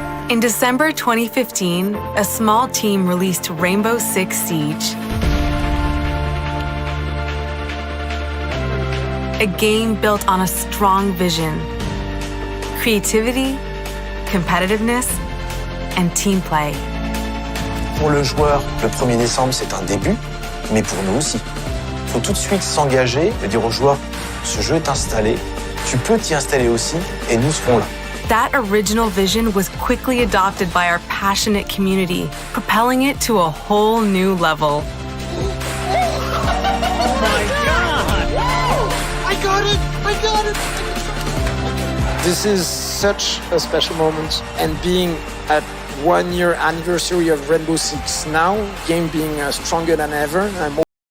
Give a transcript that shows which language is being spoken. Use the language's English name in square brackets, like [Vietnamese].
[English] In December 2015, a small team released Rainbow Six Siege. A game built on a strong vision, creativity, competitiveness, and team play. [French] Pour le joueur, le 1er décembre, c'est un début, mais pour nous aussi. Il faut tout de suite s'engager et dire aux joueurs, ce jeu est installé, tu peux t'y installer aussi, et nous serons là. [English] That original vision was quickly adopted by our passionate community, propelling it to a whole new level. I got it! This is such a special moment, and being at 1 year anniversary of Rainbow Six now, game being stronger than ever, I'm